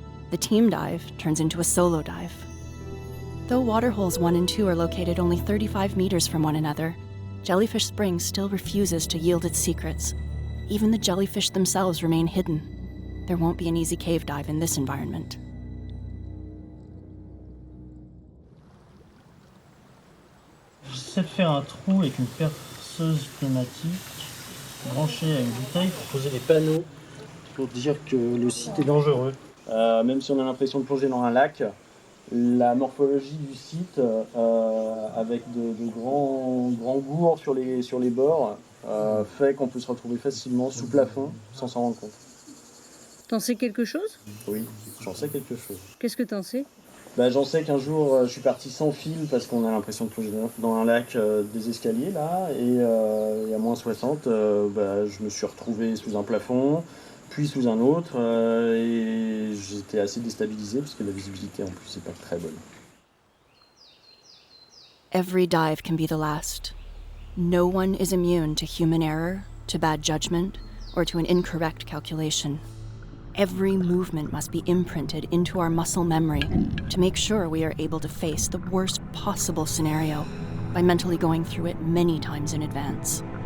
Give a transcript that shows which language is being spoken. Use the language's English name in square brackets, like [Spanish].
[English] The team dive turns into a solo dive. Though waterholes 1 and 2 are located only 35 meters from one another, Jellyfish Spring still refuses to yield its secrets. Even the jellyfish themselves remain hidden. There won't be an easy cave dive in this environment. [French] J'essaie de faire un trou avec une perceuse pneumatique branchée à une bouteille pour poser des panneaux pour dire que le site est dangereux. Même si on a l'impression de plonger dans un lac, la morphologie du site, avec de grands gourds sur les bords, fait qu'on peut se retrouver facilement sous plafond sans s'en rendre compte. T'en sais quelque chose? Oui, j'en sais quelque chose. Qu'est-ce que t'en sais? J'en sais qu'un jour, je suis parti sans fil parce qu'on a l'impression de plonger dans un lac des escaliers, là, et à moins 60, je me suis retrouvé sous un plafond, puis sous un autre, et j'étais assez déstabilisé parce que la visibilité, en plus, n'est pas très bonne. [English] Every dive can be the last. No one is immune to human error, to bad judgment, or to an incorrect calculation. Every movement must be imprinted into our muscle memory to make sure we are able to face the worst possible scenario by mentally going through it many times in advance.